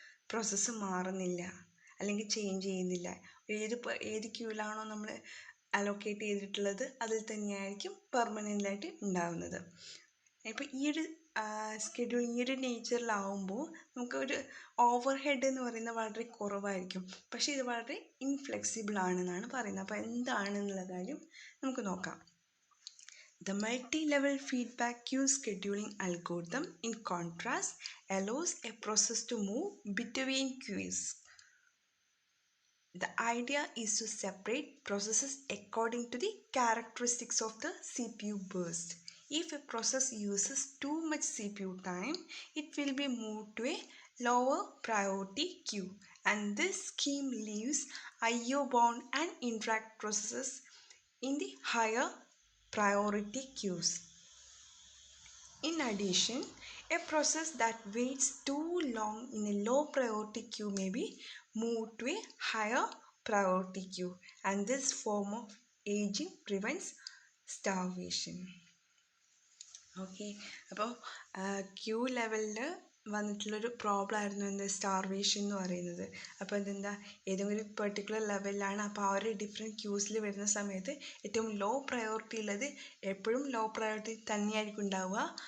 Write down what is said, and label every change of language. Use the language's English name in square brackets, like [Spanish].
[Malayalam] Process മാറുന്നില്ല, അല്ലെങ്കിൽ change ചെയ്യുന്നില്ല. ഏത് ക്യൂവിലാണോ നമ്മൾ അലോക്കേറ്റ് ചെയ്തിട്ടുള്ളത് അതിൽ തന്നെയായിരിക്കും പെർമനൻ്റായിട്ട് ഉണ്ടാകുന്നത്. ഇപ്പോൾ ഈ ഒരു സ്കെഡ്യൂളിംഗ് ഈ ഒരു നേച്ചറിലാവുമ്പോൾ നമുക്ക് ഒരു ഓവർ ഹെഡ് എന്ന് പറയുന്നത് വളരെ കുറവായിരിക്കും. പക്ഷേ ഇത് വളരെ ഇൻഫ്ലെക്സിബിൾ ആണെന്നാണ് പറയുന്നത്. അപ്പോൾ എന്താണെന്നുള്ള കാര്യം നമുക്ക് നോക്കാം. [English] The multi-level feedback queue scheduling algorithm, in contrast, allows a process to move between queues. The idea is to separate processes according to the characteristics of the CPU burst. If a process uses too much CPU time, it will be moved to a lower priority queue, and this scheme leaves IO bound and interact processes in the higher priority queues. In addition, a process that waits too long in a low priority queue may be moved to a higher priority queue, and this form of aging prevents starvation. [Malayalam] Okay, അപ്പോൾ Q ലെവലിൽ വന്നിട്ടുള്ളൊരു problem ആയിരുന്നു എന്ത്? Starvation എന്ന് പറയുന്നത്. അപ്പോൾ എന്തെന്താ, ഏതെങ്കിലും ഒരു particular ലെവലിലാണ്, അപ്പോൾ ആ ഒരു ഡിഫറെൻറ്റ് ക്യൂസിൽ വരുന്ന സമയത്ത് ഏറ്റവും ലോ പ്രയോറിറ്റി ഉള്ളത് എപ്പോഴും ലോ പ്രയോറിറ്റി തന്നെയായിരിക്കും ഉണ്ടാവുക.